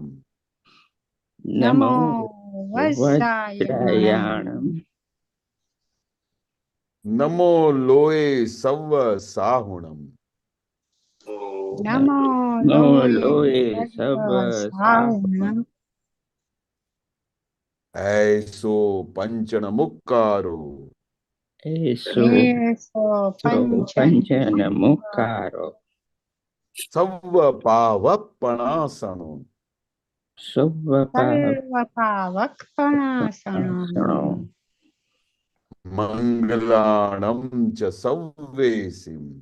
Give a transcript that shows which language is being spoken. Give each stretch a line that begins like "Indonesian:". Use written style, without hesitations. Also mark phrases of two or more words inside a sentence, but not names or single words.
Prakrit languages: નમો વજ્રાયાણમ. વજ્રાયાણમ. નમો લોય સવ સાહુણમ. નમો લોય સવ સાહુણમ. ऐसो पंचन मुक्कारो. એસો એસો પંચન મુખારો. સવ પાવપણાસણો. સર્વ પાવકપણાસણમ. મંગલાણમ ચ સવ્વેસિમ.